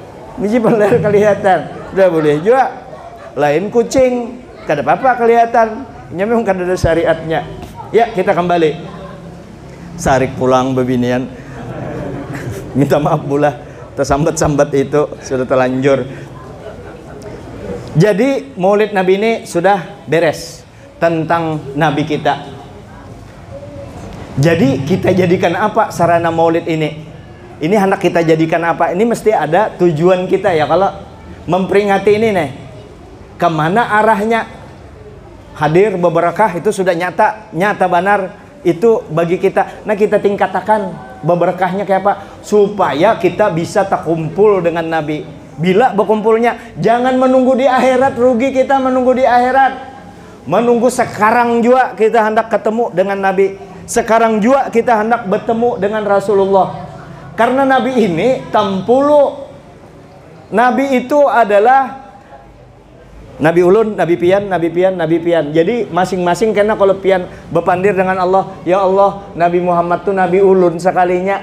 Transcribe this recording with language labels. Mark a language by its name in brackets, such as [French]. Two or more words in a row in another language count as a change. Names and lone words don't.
[Banjar] Nah, biji peler kelihatan, udah boleh juga. Lain kucing, kada apa-apa kelihatan. Ini memang kada ada syariatnya. Ya, kita kembali. Sarik pulang bebinian. Minta maaf pula, tersambat-sambat itu sudah terlanjur. [Indonesian] Jadi Maulid Nabi ini sudah beres tentang Nabi kita. Jadi kita jadikan apa sarana Maulid ini? Ini hendak kita jadikan apa? Ini mesti ada tujuan kita ya. Kalau memperingati ini nih, kemana arahnya? Hadir beberkah itu sudah nyata benar itu bagi kita. Nah, kita tingkatkan beberkahnya kayak apa? Supaya kita bisa terkumpul dengan Nabi. Bila berkumpulnya, jangan menunggu di akhirat, rugi kita menunggu di akhirat. Menunggu sekarang juga kita hendak ketemu dengan Nabi. Sekarang juga kita hendak bertemu dengan Rasulullah. [Banjar] Karena Nabi ini tampulu. Nabi itu adalah Nabi ulun, Nabi pian, Nabi pian, Nabi pian. Jadi masing-masing karena kalau pian berpandir dengan Allah, ya Allah, Nabi Muhammad tuh Nabi ulun sekalinya.